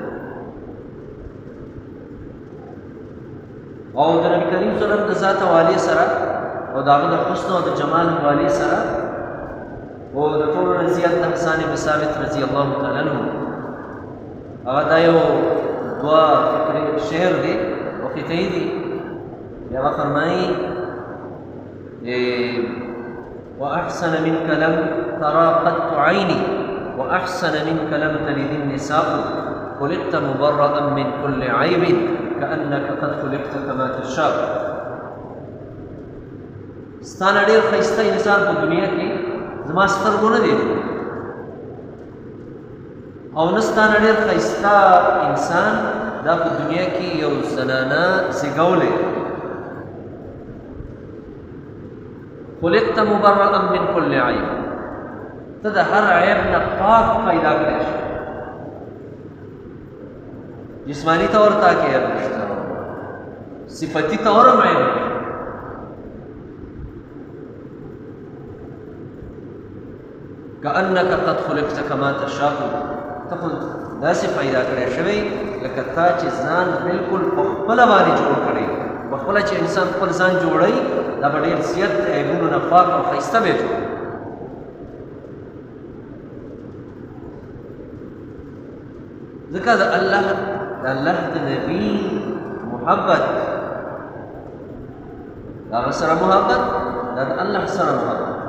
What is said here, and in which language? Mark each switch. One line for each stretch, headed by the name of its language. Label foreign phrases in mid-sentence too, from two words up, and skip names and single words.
Pashto: او د نبي کریم
Arabic: صلی الله علیه وسلم
Pashto: د ذات حوالې سره او د هغه د حسن او د جمال حوالې سره او د ټولو نه زیات د حسان بن ثابت
Arabic: رضی الله تعالی عنه
Pashto: هغه دا یو دوه شعر دی او قطعې دي. هغه فرمایي
Arabic: واحسن منك لم ترى قط عيني واحسن منك لم تلد النساء خلقت مبرأ من كل عيب كأنك قد خلقت كما تشاء.
Pashto: ستا نه ډېر ښایسته انسان په دنیا کې زما سترګو نه دی او نه ستا نه ډېر ښایسته انسان دا په دنیا کې یو زنانه زیږولی.
Arabic: خلقت مبرأ من كل عیب،
Pashto: ته د هر عیب نه پاک پیدا کړی شي. جسمانی طور تا کې عیب نشته، صفتی طور هم عیب نشته.
Arabic: كأنك قد خلقت كما تشاء،
Pashto: ته خو داسې پیدا کړی شوی لکه تا چې ځان بلکل په خپله باندې جوړ کړی. په خپله چې انسان خپل ځان جوړوي دا به ډېر زیات د عیبونو نه پاک او ښایسته به جوړ. ځکه د الله د نبي محبت د هغه سره محبت دا د الله سره محبت.